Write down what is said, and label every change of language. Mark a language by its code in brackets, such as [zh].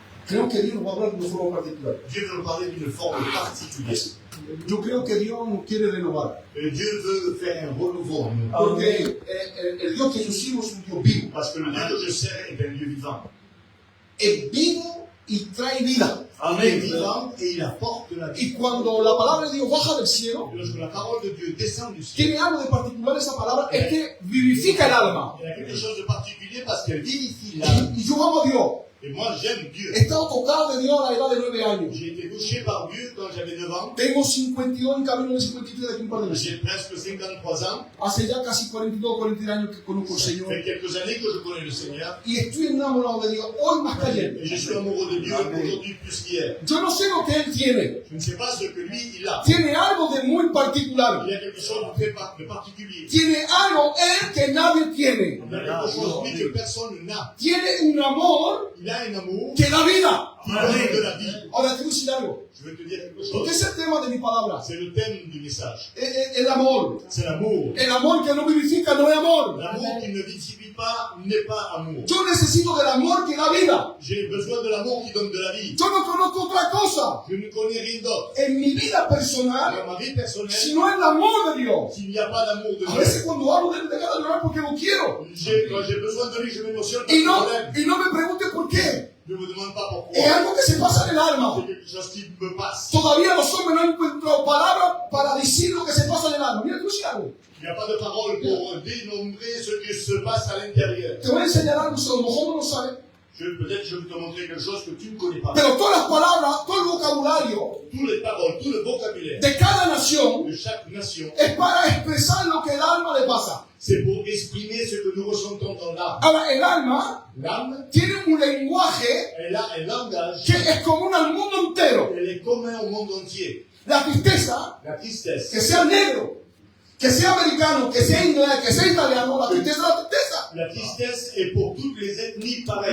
[es] Creo que Dios va a hablar de una forma particular. [fr] Dieu veut nous parler d'une forme particulière. [es] Yo creo que Dios nos quiere renovar. [fr] Dieu veut faire un renouveau en nous. [es] Porque el Dios que nosotros es un Dios vivo. [fr] Parce que le Dieu que je sers est un Dieu vivant. [es] Es vivo y trae vida. [fr] Il est vivant et il apporte la vie. [es] Y cuando la palabra de Dios baja del cielo, [fr] Et lorsque la parole de Dieu descend du ciel, [es] tiene algo de particular esa palabra, es que vivifica el alma. [fr] il y a quelque chose de particulier parce qu'elle vivifie l'âme. [es] Y yo amo a Dios. [fr] Et moi, j'aime Dieu. [es] He estado tocado de Dios a la edad de 9 años. [fr] J'ai été touché par Dieu quand j'avais 9 ans. [es] Tengo 52 en camino de 53 de aquí un par de meses. [fr] J'ai presque 53 ans. [es] Hace ya casi 42 40 años que conozco al [fr] Ça [es] Señor. [fr] fait quelques années que je connais le Seigneur. [es] Y estoy enamorado de Dios hoy más que ayer. [fr] Et je suis amoureux de Dieu aujourd'hui plus qu'hier. [es] Yo no sé lo que Él tiene. [fr] Je ne sais pas ce que lui, il a. [es] Tiene algo de muy particular. [fr] Il y a quelque chose de très de particulier. [es] Tiene algo Él que nadie tiene. [fr] Il a quelque chose, lui, que personne n'a. [es] Tiene un amor [fr] Il a un amour [es] que da vida. [fr] qui donne de la vie. [es] Ahora te voy a decir algo. [fr] Je veux te dire quelque [es] Porque [fr] chose. [es] es el tema de mi palabra. [fr] C'est le thème du message. [es] El amor. [fr] C'est l'amour. [es] El amor que no vivifica no es amor. [fr] L'amour qui ne vivifie pas n'est pas amour. [es] Yo necesito del amor que da vida. [fr] J'ai besoin de l'amour qui donne de la vie. [es] Yo no conozco otra cosa [fr] Je ne connais rien d'autre. [es] en mi vida personal [fr] Dans ma vie personnelle, [es] sino el amor de Dios. [fr] s'il n'y a pas d'amour de [es] A veces [fr] Dieu, [es] cuando hablo de él, deja de llorar porque lo quiero. [fr] quand j'ai besoin de lui, je m'émotionne parce [es] Y [fr] que [es] no, [fr] je l'aime. [es] y no me pregunte por qué. [fr] Je ne me demande pas pourquoi. [es] Es algo que se pasa en el alma. [fr] C'est quelque chose qui me passe. [es] Todavía los hombres no han encontrado palabras para decir lo que se pasa en el alma. Mira, te voy a decir algo. [fr] Il n'y a pas de parole pour dénombrer ce qui se passe à l'intérieur. [es] Te voy a enseñar algo, si a lo mejor no lo sabes. [fr] Peut-être je vais te montrer quelque chose que tu ne connais pas. [es] Pero todas las palabras, todo el vocabulario [fr] Toutes les paroles, tout le vocabulaire [es] de cada nación [fr] de chaque nation, [es] es para expresar lo que el alma le pasa. [fr] c'est pour exprimer ce que nous ressentons dans l'âme. [es] Ahora, el alma [fr] L'âme, [es] tiene un lenguaje [fr] elle a un langage, [es] que es común al mundo entero. [fr] elle est commun au monde entier. [es] La tristeza, [fr] La tristesse, [es] que sea negro, que sea americano, que sea inglés, que sea italiano, la tristeza es la tristeza. [fr] la tristesse est pour toutes les ethnies pareilles.